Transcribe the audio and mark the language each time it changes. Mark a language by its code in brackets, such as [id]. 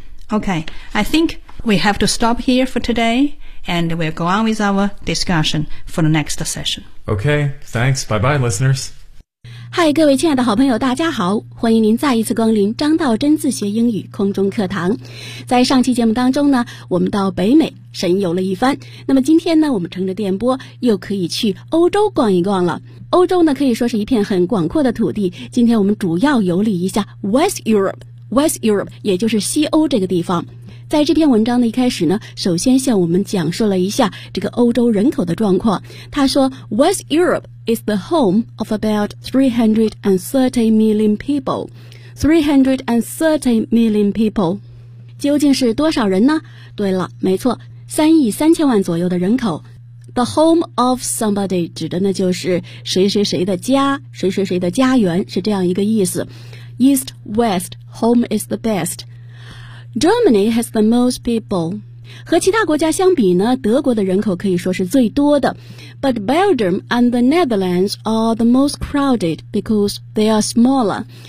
[en] Okay, I think we have to stop here for today, and we'll go on with our discussion for the next session. Okay, thanks. Bye-bye, listeners. [zh] Hi, 各位亲爱的好朋友，大家好，欢迎您再一次光临张道真自学英语空中课堂。在上期节目当中呢，我们到北美神游了一番，那么今天呢，我们乘着电波又可以去欧洲逛一逛了。欧洲呢，可以说是一片很广阔的土地，今天我们主要游历一下 West Europe。 West Europe, 也就是西欧这个地方。在这篇文章的一开始呢，首先向我们讲述了一下这个欧洲人口的状况。他说 [en] ,West Europe is the home of about 330 million people. 330 million people. [zh] 究竟是多少人呢？对了，没错,3亿3千万左右的人口。 [en] The home of somebody [zh] 指的呢就是谁谁谁的家，谁谁谁的家园，是这样一个意思。 [en] East, West, home is the best. Germany has the most people. [zh] 和其他国家相比呢，德国的人口可以说是最多的。 [en] But Belgium and the Netherlands are the most crowded because they are smaller.